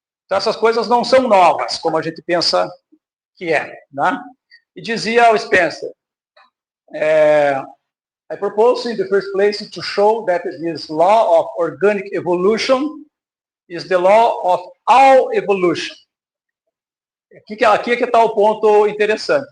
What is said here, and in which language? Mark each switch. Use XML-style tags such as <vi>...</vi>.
<pt>Então essas coisas não são novas, como a gente pensa que é, né? E dizia o Spencer,</pt> <en>I propose in the first place to show that this law of organic evolution is the law of all evolution.</en> <pt>Aqui é que está o ponto interessante.</pt>